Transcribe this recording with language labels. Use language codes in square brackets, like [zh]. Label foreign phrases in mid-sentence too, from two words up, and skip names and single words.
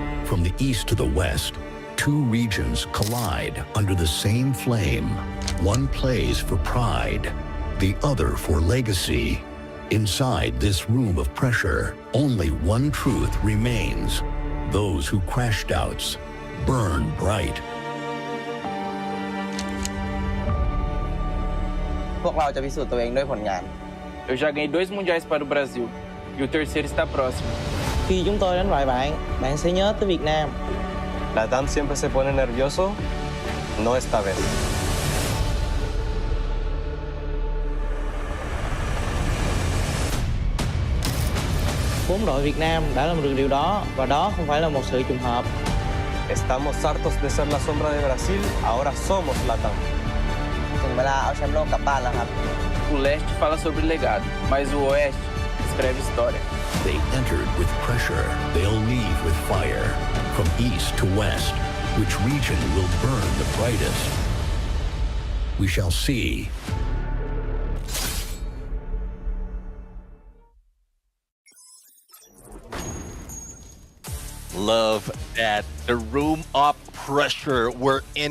[en] From the east to the west, two regions collide under the same flame. One plays for pride, the other for legacy. Inside this room of pressure, only one truth remains. Those who crashed outs burn bright. [th] พวกเราจะพิสูจน์ตัวเองด้วยผลงาน [pt] Eu já ganhei 2 mundiais para o Brasil e o terceiro está próximo. [vi] Khi chúng tôi đánh bại bạn, bạn sẽ nhớ tới Việt Nam. [es] La TAM siempre se pone nervioso, no esta vez. [vi] Bốn đội Việt Nam đã làm được điều đó và đó không phải là một sự trùng hợp. [es] Estamos hartos de ser la sombra de Brasil, ahora somos la TAM. [th] ถึงเวลาเอาแชมป์โลกกลับบ้านแล้วครับ [pt] O leste fala sobre legado, mas o oeste escreve história. [en] They entered with pressure. They'll leave with fire. From east to west, which region will burn the brightest? We shall see. Love that the room of pressure we're in.